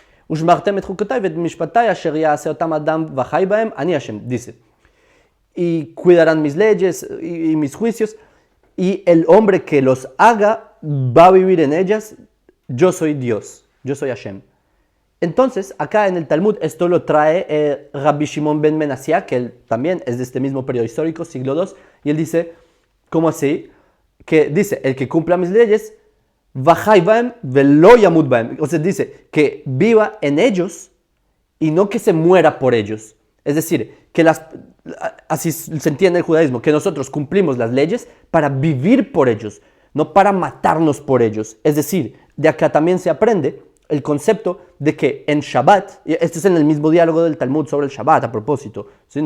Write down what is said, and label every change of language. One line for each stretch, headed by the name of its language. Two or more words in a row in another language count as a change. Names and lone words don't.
Spanish: Dice, y cuidarán mis leyes y mis juicios, y el hombre que los haga va a vivir en ellas. Yo soy Dios, yo soy Hashem. Entonces, acá en el Talmud, esto lo trae Rabbi Shimon ben Menasía, que él también es de este mismo periodo histórico, siglo II, y él dice, ¿cómo así? Que dice, el que cumpla mis leyes,
Hebrew: וחי בהם ולא ימות בהם.
Spanish: O sea, dice que viva en ellos y no que se muera por ellos. Es decir, que así se entiende el judaísmo, que nosotros cumplimos las leyes para vivir por ellos, no para matarnos por ellos. Es decir, de acá también se aprende el concepto de que en Shabbat, y este es en el mismo diálogo del Talmud sobre el Shabbat a propósito, ¿sí?